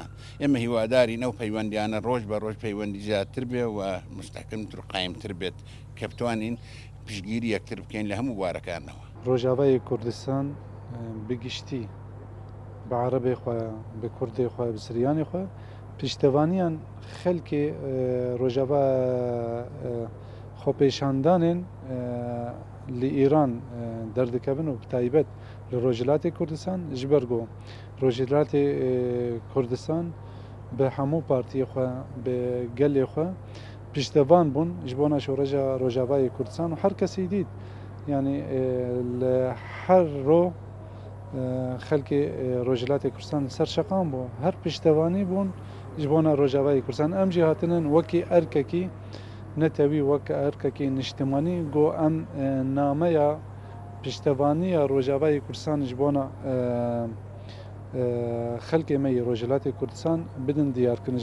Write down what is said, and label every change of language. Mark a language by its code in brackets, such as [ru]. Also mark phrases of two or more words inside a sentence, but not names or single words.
[ckb] ئێمە هیوادارین ئەو پەیوەندیانە ڕۆژ بە ڕۆژ پەیوەندی زیاتر بێ و مستحکمتر و قایمتر بێت کە بتوانین پشتگیری یەکتر بکەین لە هەموو بوارەکانەوە. [ku] ڕۆژاوای کوردستان بگشتی بە عەرەبێ خۆ بە کوردێ خۆ بە سریانی خۆ پشتەوانیان خەلکێ ڕۆژاوا خۆپێشاندانên li îran derdikevin û bi taybet li Rojhilatê Kurdistan ji ber ku Rojhilatê Kurdistan bi hemû partiyê xwe bi gelê xwe piştevan bûn ji bona şoreca Rojavayê Kurdistan û her kesî dît yani li her roj xelkê Rojhilatê Kurdistan ser şeqan bû her piştevanî bûn ji bona Rojavayê Kurdistan em jî hatinin wekî erkekî netewî wek erkekî niştimanî got em nameya piştevaniya Rojavayê Kurdistan ji bona xelkê me yê Rojhilatê Kurdistan bidin diyarkirin.